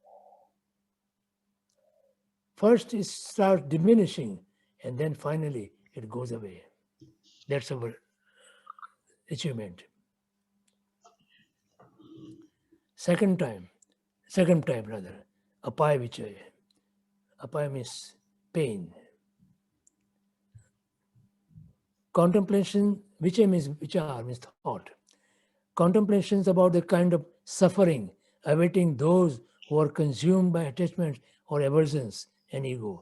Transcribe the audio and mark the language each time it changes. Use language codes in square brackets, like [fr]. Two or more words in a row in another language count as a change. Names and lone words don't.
[en] First it starts diminishing and then finally it goes away. That's our achievement. Second time rather, [sa] apaya vichay. [en] Apaya means pain. Contemplation, vichay means vichar, means thought. Contemplations about the kind of suffering awaiting those who are consumed by attachments or aversions and ego.